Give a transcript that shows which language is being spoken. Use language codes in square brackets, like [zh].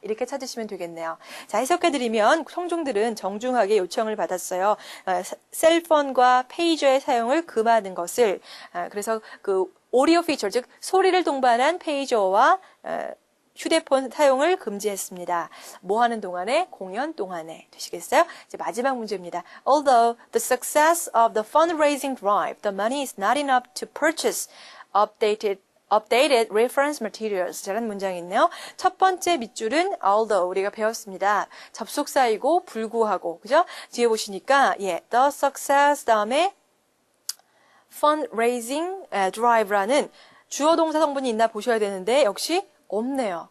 [ko] 이렇게 찾으시면 되겠네요. 자, 해석해드리면 청중들은 정중하게 요청을 받았어요. 셀폰과 페이저의 사용을 금하는 것을. 그래서 그 오디오 피처, 즉 소리를 동반한 페이저와 휴대폰 사용을 금지했습니다. 뭐 하는 동안에? 공연 동안에. 되시겠어요? 이제 마지막 문제입니다. [en] Although the success of the fundraising drive, the money is not enough to purchase updated reference materials. [ko] 라는 문장이 있네요. 첫 번째 밑줄은 although 우리가 배웠습니다. 접속사이고 불구하고. 그죠? 뒤에 보시니까 the success 다음에 fundraising drive라는 주어 동사 성분이 있나 보셔야 되는데 역시 없네요.